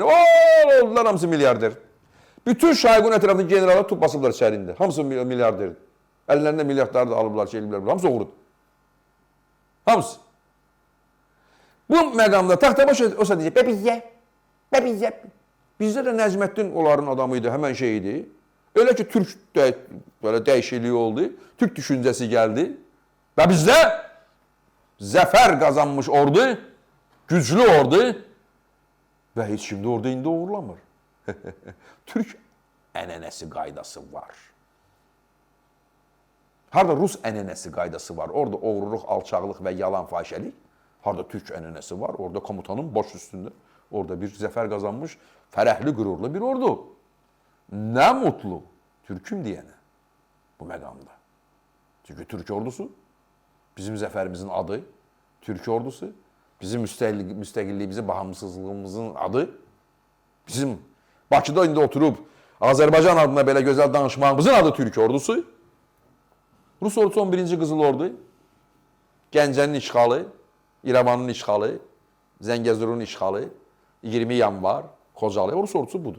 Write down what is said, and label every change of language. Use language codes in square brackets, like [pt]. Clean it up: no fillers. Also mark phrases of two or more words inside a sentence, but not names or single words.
[az] Oldular hamısı milyarder. Bütün Şayqun ətrafındakı generallar tut basıblar içərində. Hamısı milyarderdir. Əllərində milyardları da alıblar, eliblər. Hamısı oğrudur. Hamısı. Bu məqamda Taxtabaş olsa deyəcək, bəbizyə. Bizdə də Nəcməddin onların adamı idi, həmən şey idi. [tr] Öyle ki Türk böyle değişikliği oldu. Türk düşüncesi geldi. Ve bizde zafer kazanmış ordu, güçlü ordu ve hiç şimdi orada [az] indi uğurlamır. Türk ənənəsi qaydası var. Harada Rus ənənəsi qaydası var. Orada oğruluq, alçaqlıq və yalan fahişəlik. Harada Türk ənənəsi var. Orada komutanın baş üstündə. Orada bir [tr] zafer kazanmış, [az] fərəhli, qürurlu bir ordu. [tr] Ne mutlu Türk'üm diyene [az] bu məqamda. Çünkü Türk ordusu bizim zəfərimizin adı, Türk ordusu bizim müstəqilliyimizin, bağımsızlığımızın adı, bizim Bakıda indi oturup Azərbaycan adına belə gözəl danışmağımızın adı Türk ordusu. Rus ordusu 11-ci Qızıl Ordu, Gəncənin işğalı, İrəvanın işğalı, Zəngəzurun işğalı, 20 yanvar, Xocalı, Rus ordusu budur.